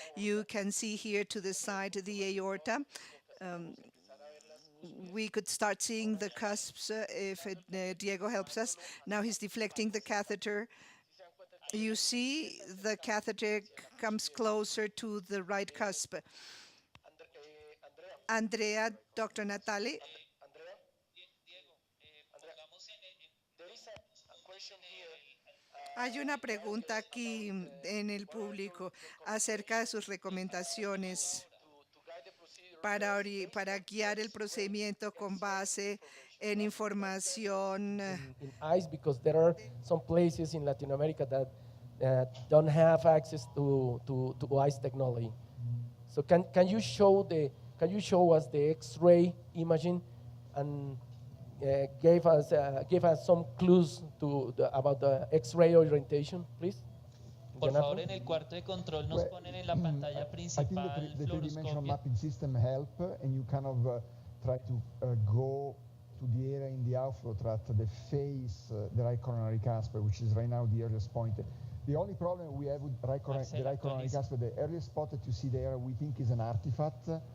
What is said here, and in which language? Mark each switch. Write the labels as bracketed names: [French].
[English] You can see here to the side the aorta. We could start seeing the cusps if Diego helps us. Now he's deflecting the catheter. You see the catheter comes closer to the right cusp. Andrea, Dr. [Spanish] Natale, hay una pregunta aquí en el público acerca de sus recomendaciones para guiar el procedimiento con base en información. [English] In ICE, because there are some places in Latin America that don't have access to ICE technology. So can you show us the X-ray imaging and give us some clues about the X-ray orientation, please? [Spanish] Por favor, en el cuarto de control nos ponen en la pantalla principal [English] I think the three-dimensional [Spanish] fluoroscopio. [English] mapping system help, and you kind of try to go to the area in the outflow tract that face the right coronary cusp, which is right now the earliest point. The only problem we have with the right coronary cusp, the earliest spot that you see there, we think is an artifact.